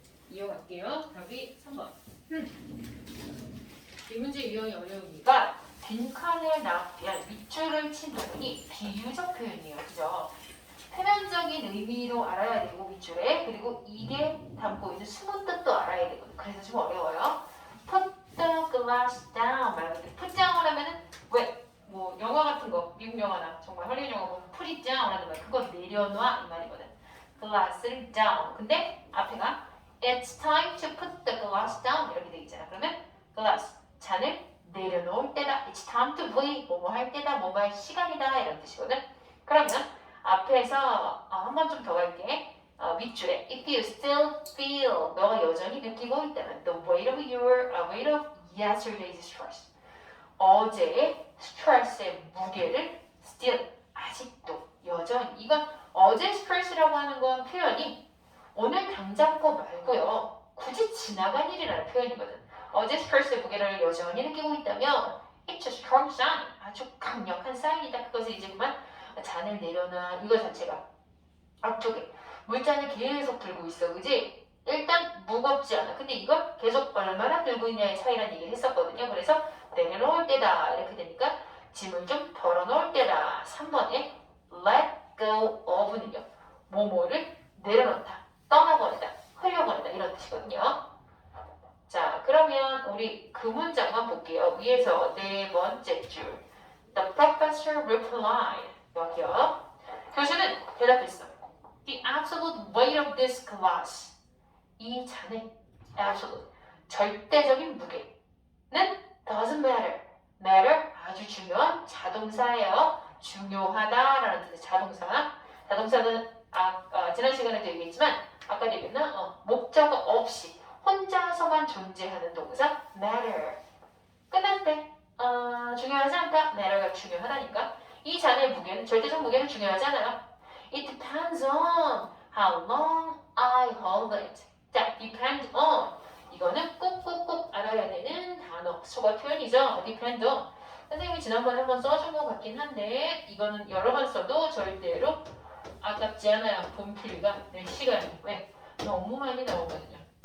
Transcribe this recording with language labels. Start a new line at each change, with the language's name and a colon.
Korean: 이어갈게요. 답이 3번. 이 문제 유형이 어려우니까 빈칸을 밑줄을 친 부분이 비유적 표현이에요. 그죠? 표면적인 의미도 알아야 되고 밑줄에 그리고 이게 담고 있는 숨은 뜻도 알아야 되거든. 그래서 좀 어려워요.
English: Put the glass down
Korean: 말고
English: put down을
Korean: 하면은 왜? 뭐 영화 같은 거 미국 영화나 정말 헐리우드 영화 보면
English: put it down
Korean: 하는 말 그거 내려놔 이 말이거든.
English: glass를 down.
Korean: 근데 앞에가
English: it's time to put the glass down
Korean: 이렇게 돼 있잖아. 그러면 glass 잔을 내려놓을 때다.
English: It's time to play.
Korean: 뭐뭐 할 때다. 뭐뭐 할 시간이다. 이런 뜻이거든. 그러면 앞에서 한 번 좀 더 갈게. 밑줄에
English: If you still feel
Korean: 너가 여전히 느끼고 있다면
English: the weight of yesterday's stress.
Korean: 어제의 스트레스의 무게를 still 아직도 여전히 이건 어제 스트레스라고 하는 건 표현이 오늘 당장 거 말고요. 굳이 지나간 일이라는 표현이거든. 어제 스트레스의 무게를 여전히 느끼고 있다면
English: It's a strong sign.
Korean: 아주 강력한 사인이다. 그것을 이제 그만 잔을 내려놔. 이거 자체가 앞쪽에 물잔을 계속 들고 있어. 그지? 일단 무겁지 않아. 근데 이걸 계속 얼마나 들고 있냐의 차이라는 얘기를 했었거든요. 그래서 내려놓을 때다. 이렇게 되니까 짐을 좀 덜어놓을 때다. 3번에 let go of는요. 뭐뭐를 내려놓다. 떠나버리다. 흘려버리다. 이런 뜻이거든요. 자, 그러면 우리 그 문장만 볼게요. 위에서 네 번째 줄.
English: The professor replied.
Korean: 여기요. 교수는 대답했어.
English: The absolute weight of this glass.
Korean: 이 잔의 absolute, 절대적인 무게는
English: doesn't matter.
Korean: matter, 아주 중요한 자동사예요. 중요하다라는 뜻의 자동사. 자동사는 지난 시간에도 얘기했지만 아까도 얘기했나? 목적어 없이 혼자서만 존재하는 동사 matter. 끝날 때 중요하지 않다. matter가 중요하다니까. 이 잔의 무게는 절대적 무게는 중요하지 않아요.
English: It depends on how long I hold it.
Korean: 자, depend on 이거는 꼭꼭꼭 알아야 되는 단어 수거 표현이죠.
English: depend on.
Korean: 선생님이 지난번에 한번 써준 것 같긴 한데 이거는 여러 번 써도 절대로 아깝지 않아요. 분필과 내 시간이 왜? 너무 많이 나오거든요.